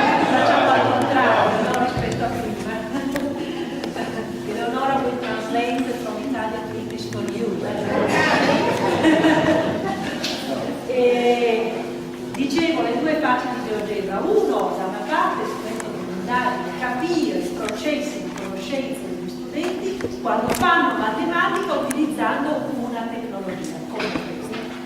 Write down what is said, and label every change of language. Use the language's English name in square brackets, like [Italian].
[Italian] Facciamo al contrario, no, rispetto a prima. [English] Eleonora will translate from Italian to English for you. [Italian] E dicevo le due facce di Geogebra. Uno, da una parte, strumento fondamentale di capire i processi di conoscenza degli studenti quando fanno matematica utilizzando una tecnologia come questa.